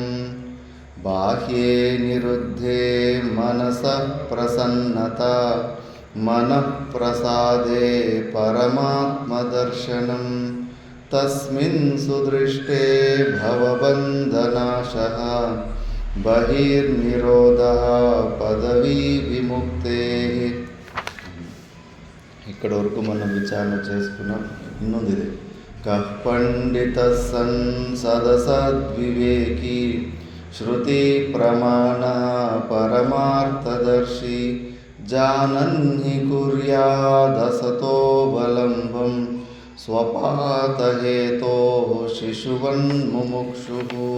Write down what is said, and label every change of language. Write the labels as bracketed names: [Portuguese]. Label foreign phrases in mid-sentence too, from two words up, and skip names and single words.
[Sanskrit] बाह्ये निरुद्धे मनसः प्रसन्नता मनः प्रसादे परमात्मदर्शनं तस्मिन् सुदृष्टे भवबन्धनाशः बहिर्निरोधः పదవీ విముక్తే. [Telugu] ఇక్కడ వరకు మనం విచారణ చేసుకున్నాం. [Kannada] ಇನ್ನೊಂದು ಇದೆ. [Sanskrit] కః పండితః సన్ సదసద్వివేకీ శ్రుతి ప్రమాణ పరమార్థదర్శి జానన్హి కుర్యాదసతో బలంబం స్వపాతహేతో శిశువన్ముముక్షుః.